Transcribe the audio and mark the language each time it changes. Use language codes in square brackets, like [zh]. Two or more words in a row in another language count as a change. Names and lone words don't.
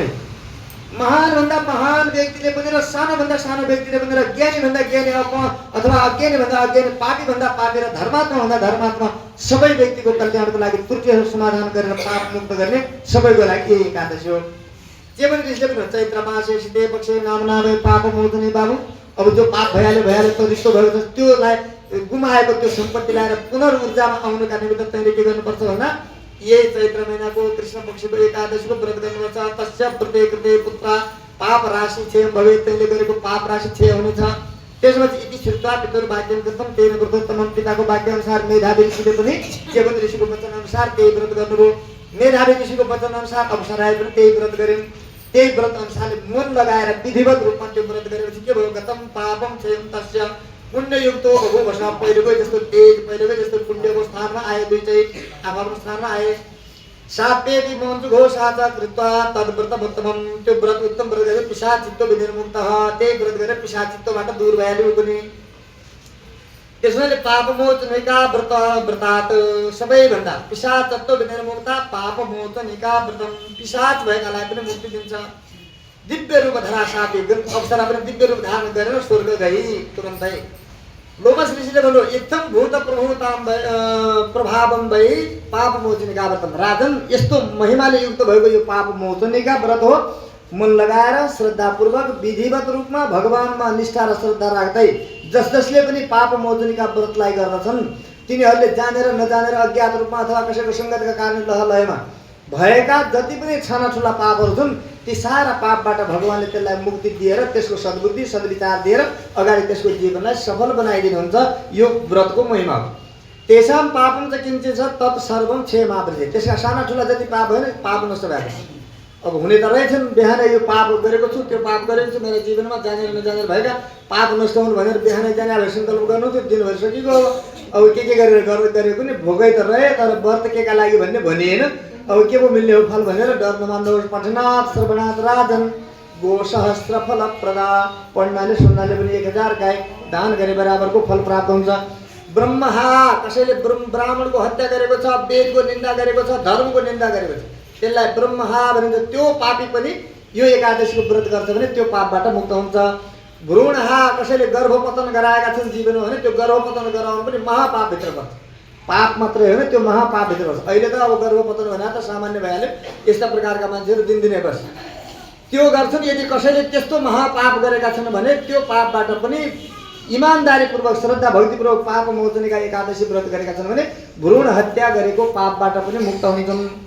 [ne] महानभन्दा महान व्यक्तिले पनि र सानोभन्दा सानो व्यक्तिले पनि र ज्ञानीभन्दा ज्ञानी अथवा अज्ञानीभन्दा अज्ञानी, पापीभन्दा पापी र धर्मात्माभन्दा धर्मात्मा सबै व्यक्तिको कल्याणको लागि त्रुटिहरू समाधान गरेर पाप मुक्त गर्ने सबैको लागि यही एकादशी हो। चेवन ऋषिले पनि [sa] चैत्र मासे शीते पक्षे नाम नामे पाप मोचने बाबु। [ne] अब जो पाप भइहाल्यो त रिस्तो भएको छ, त्योलाई गुमाएको त्यो सम्पत्ति ल्याएर पुनर्ऊर्जामा आउनुका निमित्त तैँले के गर्नुपर्छ भन्दा यही चैत्र महिनाको कृष्ण पक्षको एकादशीको व्रत गर्नुपर्छ। [sa] तस्य व्रते कृते पुत्र पाप राशि क्षय भवेत्, [ne] तैँले गरेको पाप राशि क्षय हुनेछ। [sa] त्यसपछि इति श्रुत्वा पितुर्वाक्यं कृतं तेन व्रतोत्तमं। [ne] पिताको वाक्य अनुसार मेधावी ऋषिले पनि चेवन ऋषिको वचन अनुसार त्यही व्रत गर्नुभयो। मेधावी ऋषिको वचन अनुसार अप्सराले पनि त्यही व्रत गरिन्। त्यही व्रत अनुसारले मन लगाएर विधिवत रूपमा त्यो व्रत गरेपछि के भयो, [sa] गतं पापम क्षयं तस्य पुण्ययुक्तो बभूवः। [ne] पहिलेकै जस्तो तेज, पहिलेकै जस्तो पुण्यको स्थानमा आए, दुईटै आफ्नो स्थानमा आए। [sa] साप्येति मञ्जुघोषा च कृत्वा तद्व्रतमुत्तमम्। [ne] त्यो व्रत उत्तम व्रत गरे [sa] पिशाचित्तो विनिर्मुक्तः। [ne] त्यही व्रत गरेर पिशाचित्तबाट दूर भइहाल्यो पनि। [sa] त्यसैले पापमोचनिका व्रतात् सबैभन्दा पिशाचत्व विनिर्मुक्ता पापमोचनिका व्रतम। [ne] पिशाच भएकालाई पनि मुक्ति दिन्छ। [sa] दिव्य रूप धरा सापी, [ne] अप्सरा पनि दिव्य रूप धारण गरेर स्वर्ग गई तुरन्तै। लोमस ऋषिले भन्यो [sa] इत्थं भूत प्रभावम भई पाप मोचनिका व्रतम। [ne] राजन, यस्तो महिमाले युक्त भएको यो पाप मोचनिका व्रत हो। मन लगाएर श्रद्धापूर्वक विधिवत रूपमा भगवानमा निष्ठा र श्रद्धा राख्दै जसले पनि पाप मोचनिका व्रतलाई गर्दछन् तिनीहरूले जानेर नजानेर अज्ञात रूपमा अथवा कसैको सङ्गतका कारण लहलयमा भएका जति पनि छाना ठुला पापहरू छन् ती सारा पापबाट भगवानले त्यसलाई मुक्ति दिएर त्यसको सद्बुद्धि सद्विचार दिएर अगाडि त्यसको जीवनलाई सफल बनाइदिनुहुन्छ। यो व्रतको महिमा हो। [sa] तेषां पापम च किञ्चित् छ तत् सर्वं क्षयमावृते। [ne] त्यसका साना ठुला जति पाप होइन पाप नष्ट भएको। अब हुने त रहेछन् बिहानै यो पाप गरेको छु त्यो पाप गरेको छु मेरो जीवनमा जानेर नजानेर भएका पाप नष्ट हुनु भनेर बिहानै जाने अब सङ्कल्प गर्नु थियो दिनभरि सकिएको अब के गरेर गरेको नि भोगै त रहे तर व्रत केका लागि भन्ने भनिएन अब के पो मिल्ने हो फल भनेर डर नमान्नुहोस् [sa] पठनाथ श्रवणाथ राजन गो सहस्त्र फल प्रदा [ne] पढ्नाले सुन्नाले पनि 1000 गाई दान गरे बराबरको फल प्राप्त हुन्छ ब्रह्महा कसैले ब्राह्मणको हत्या गरेको छ वेदको निन्दा गरेको छ धर्मको निन्दा गरेको छ त्यसलाई ब्रह्महा भनिन्छ त्यो पापी पनि यो एकादशीको व्रत गर्छ भने त्यो पापबाट मुक्त हुन्छ भ्रूणहा कसैले गर्भपतन गराएका छन् जीवनमा भने त्यो गर्भपतन गराउनु पनि महापापभित्र पर्छ पाप मात्रै होइन त्यो महापापभित्र पर्छ अहिले त अब गर्भपतन भने त सामान्य भइहाल्यो यस्ता प्रकारका मान्छेहरू दिनदिनै बस्छ त्यो गर्छन् यदि कसैले त्यस्तो महापाप गरेका छन् भने त्यो पापबाट पनि इमानदारीपूर्वक श्रद्धा भक्तिपूर्वक पाप मोचनीका एकादशी व्रत गरेका छन् भने भ्रूण हत्या गरेको पापबाट पनि मुक्त हुन्छन्